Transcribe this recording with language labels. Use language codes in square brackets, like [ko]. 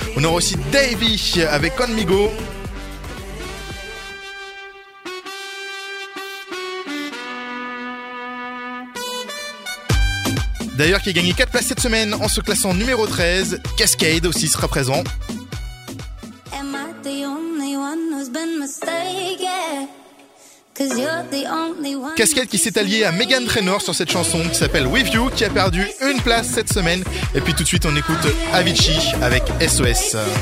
[fr] On aura aussi Davy avec Conmigo. D'ailleurs, qui a gagné 4 places cette semaine en se classant numéro 13, Cascade aussi sera présent. [en] Am I the only one who's been mistaken? You're the only one. [fr] Cascade qui s'est allié à Meghan Trainor sur cette chanson qui s'appelle With You, qui a perdu une place cette semaine. Et puis tout de suite, on écoute Avicii avec SOS.